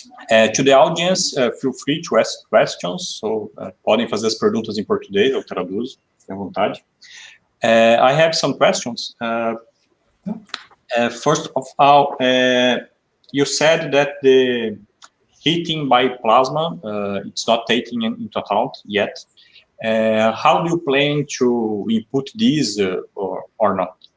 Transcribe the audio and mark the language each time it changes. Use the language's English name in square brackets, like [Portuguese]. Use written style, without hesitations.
[English] To the audience, feel free to ask questions. [Portuguese] So, podem fazer as perguntas em português, eu traduzo, à vontade. [English] I have some questions. First of all, you said that the heating by plasma, it's not taken into account yet. How do you plan to input these or not?